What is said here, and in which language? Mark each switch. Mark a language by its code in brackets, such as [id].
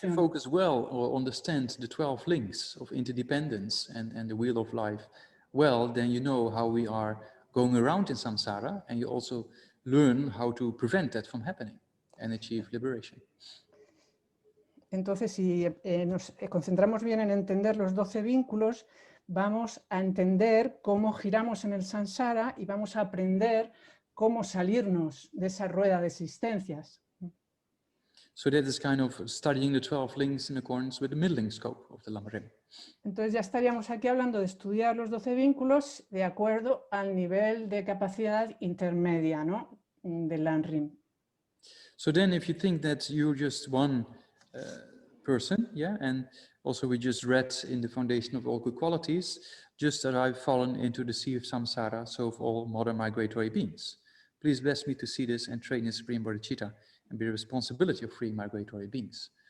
[en] So that you focus well or understand the 12 links of interdependence and the wheel of life well, then you know how we are going around in samsara, and you also learn how to prevent that from happening and achieve liberation. [es] Entonces, si nos concentramos bien en entender los 12 vínculos, vamos a entender cómo giramos en el samsara y vamos a aprender cómo salirnos de esa rueda de existencias. [en] So that is kind of studying the 12 links in accordance with the middling scope of the Lamrim. [es] Entonces ya estaríamos aquí hablando de estudiar los 12 vínculos de acuerdo al nivel de capacidad intermedia, ¿no? Del Lamrim. [en] So then if you think that you're just one person, and also we just read in the foundation of all good qualities, just that I've fallen into the sea of samsara, so of all modern migratory beings. Please bless me to see this and train in Supreme Bodhicitta and be the responsibility of free migratory beings.